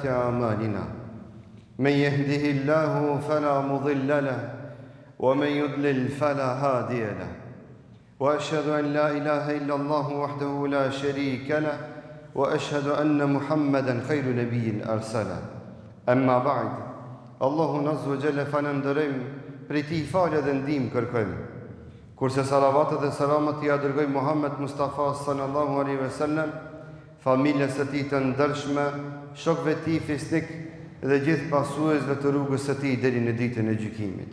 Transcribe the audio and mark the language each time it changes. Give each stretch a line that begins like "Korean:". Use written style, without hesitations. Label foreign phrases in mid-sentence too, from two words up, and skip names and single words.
Arabic: أعمالنا من يهده الله فلا مضل له ومن يضلل فلا هادي له وأشهد أن لا إله إلا الله وحده لا شريك له وأشهد أن محمدا خير نبي أرسله أما بعد الله عز وجل فنندرم
Albanian: prej ti falje dhe ndim kërkojmë. Kurse salavatët dhe salamat ja dërgoj Muhammed Mustafa
Arabic: صلى الله عليه وسلم,
Albanian: familjes së tij të ndershme, shokëve të tij fisnik dhe gjithë pasuesve të rrugës së tij deri në ditën e gjykimit.